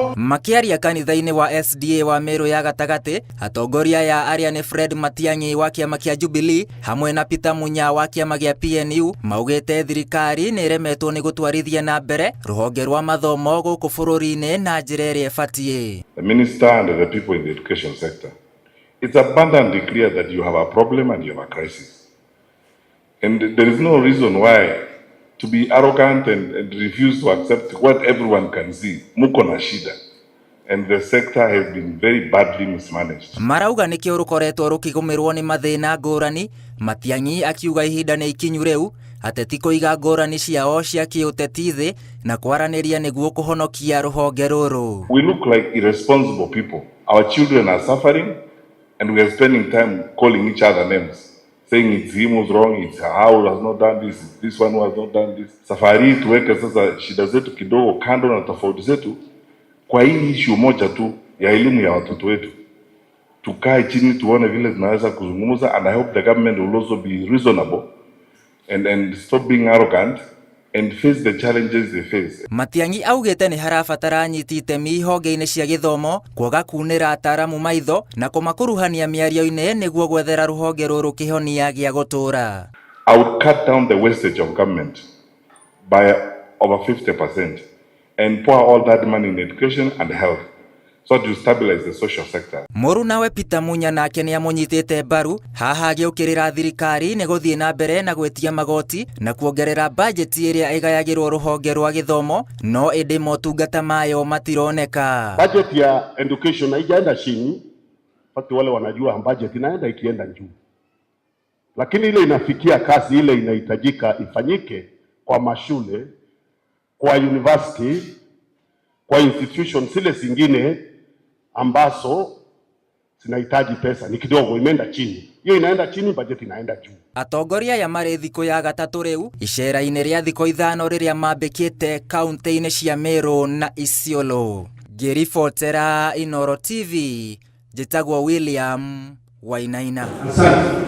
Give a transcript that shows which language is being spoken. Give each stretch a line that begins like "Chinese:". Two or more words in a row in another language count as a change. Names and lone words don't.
Kikuyu: Makiaria kanitha-ini wa SDA wa Meru ya gatagati, atongoria ya aria ni Fred Matiang'i wa kiama kia Jubilee hamwe na Peter Munya wa kiama gia PNU maugite thirikari ni remetwo ni gutwarithia na mbere ruhonge rwa mathomo guku bururi-ini na njira iria ibatie.
English: The minister and the people in the education sector, it's abundantly clear that you have a problem and you have a crisis, and there is no reason why to be arrogant and refuse to accept what everyone can see.
Swahili: Muko na shida.
English: And the sector has been very badly mismanaged.
Kikuyu: Marauga nikio rukoretwo rukigumirwo ni mathina ngurani. Matiang'i akiuga ihinda ni ikinyu riu ateti kuiga ngurani ciao cia kiuteti thi na kwaraniria niguo kuhonokia ruhonge ruru.
English: We look like irresponsible people. Our children are suffering and we are spending time calling each other names, saying it's him who's wrong, it's how has not done this, this one who has not done this.
Swahili: Safari tuweke sasa shida zetu kidogo kando na tofauti zetu kwa hii issue moja tu ya elimu ya watoto wetu. Tukae chini tuone vile tunaweza kuzungumza,
English: and I hope the government will also be reasonable and stop being arrogant and face the challenges they face.
Kikuyu: Matiang'i augite ni harabatara nyiti itemi ihonge-ini cia githomo kwaga kunira ataramu maitho na kumakuruhania miario-ini niguo gwethera ruhonge ruru kihonia gia gutura.
English: I would cut down the wastage of government by over 50% and pour all that money in education and health so to stabilize the social sector.
Kikuyu: Muru nawe Peter Munya nake ni amunyitite mbaru haha agiukirira thirikari ni guthie na mbere na gwetia magoti na kuongerera bajeti iria igayagirwo ruhonge rwa githomo no indi motungata mayo matironeka.
Swahili: Budget ya education haijaenda chini, pati wale wanajua budget inaenda ikienda juu, lakini ile inafikia kasi ile inahitajika ifanyike kwa mashule, kwa university, kwa institutions zile zingine ambazo zinahitaji pesa ni kidogo, imeenda chini. Hiyo inaenda chini, budget inaenda juu.
Kikuyu: Atongoria ya mari thiko ya gatatu riu icera-ini ria thiko ithano riria mambikite kaunti-ini cia Meru na Isiolo. Ngiribotera Inooro TV, njitagwo William Wainaina.